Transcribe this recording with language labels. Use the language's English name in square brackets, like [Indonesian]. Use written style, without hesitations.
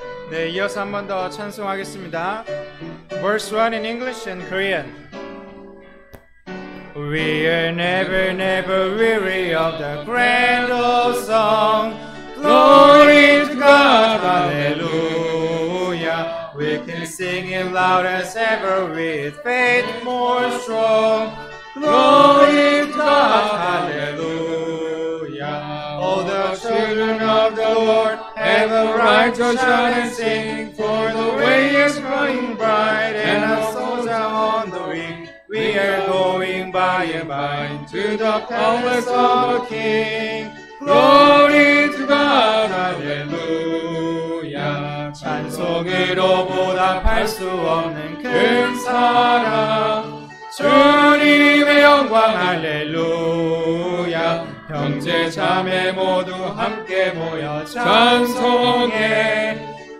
[Korean] 네, 이어서 한 번 더 찬송하겠습니다. [English] Verse 1 in English and Korean. We are never, never weary of the grand old song. Glory to God, hallelujah. We can sing it loud as ever with faith more strong. Glory to God, hallelujah. All the children of the Lord have a right to shout and sing, for the way is growing bright and our souls are on the wing. We are going by and by to the palace of the King. Glory to God, hallelujah. [Korean] 찬송으로 보답할 수 없는 큰 사랑. 주님의 영광, 할렐루야. 형제 자매 모두 함께 모여 찬송해.